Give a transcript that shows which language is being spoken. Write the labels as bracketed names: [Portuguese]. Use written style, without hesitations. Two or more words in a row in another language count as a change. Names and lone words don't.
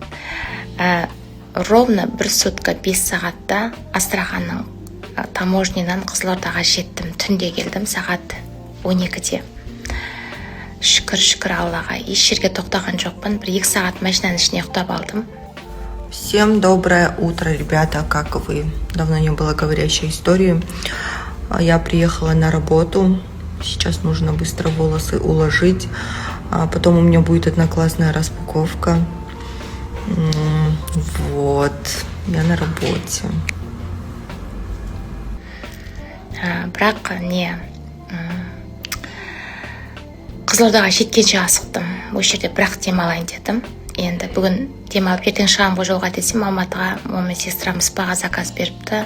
[Kazakh] Ровно 1 сутка 5 сағатта Астраханның таможнинан Қызылордаға жеттім. Түнде келдім, сағат 12-де. Шүкір Аллаға, еш жерге тоқтаған жоқпын. 1-2 сағат машинаның ішіне ұйықтап алдым. [Russian] Всем доброе утро, ребята, как вы? Давно не было говорящей истории. Я приехала на работу, сейчас нужно быстро волосы уложить, потом у меня будет одна классная распаковка. Вот, я на работе. [Kazakh] Бірақ не Қызылордаға жеткенше асықтым. Осы жерде бірақ демалайын дедім. Енді бүгін демалып ертең шығам ғой жолға десем, Алматыға мама сестрам спаға заказ беріпті.